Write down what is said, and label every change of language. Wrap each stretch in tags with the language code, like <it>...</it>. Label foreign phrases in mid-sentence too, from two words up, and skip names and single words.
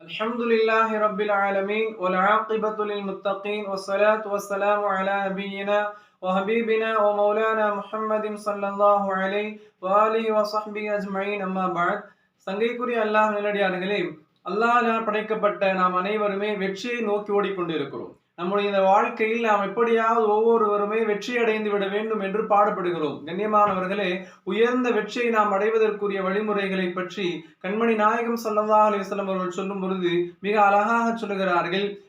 <ar>الحمد لله رب العالمين والعاقبة للمتقين والصلاة والسلام على نبينا وحبيبنا ومولانا محمد صلى الله عليه وآله وصحبه أجمعين أما بعد</ar> <ta>சங்கைக்குரிய அல்லாஹ் நல்லடியார்களே, அல்லாஹ்வால் படைக்கப்பட்ட நாம் அனைவருமே வெற்றியை நோக்கி ஓடிக்கொண்டிருக்கிறோம். நம்முடைய இந்த வாழ்க்கையில் நாம் எப்படியாவது ஒவ்வொருவருமே வெற்றி அடைந்து விட வேண்டும் என்று பாடுபடுகிறோம். கண்ணியமானவர்களே, உயர்ந்த வெற்றியை நாம் அடைவதற்குரிய வழிமுறைகளை பற்றி கண்மணி நாயகம்</ta> <ar>صلى الله عليه وسلم</ar> <ta>அவர்கள் சொல்லும் பொழுது மிக அழகாக சொல்லுகிறார்கள்.</ta>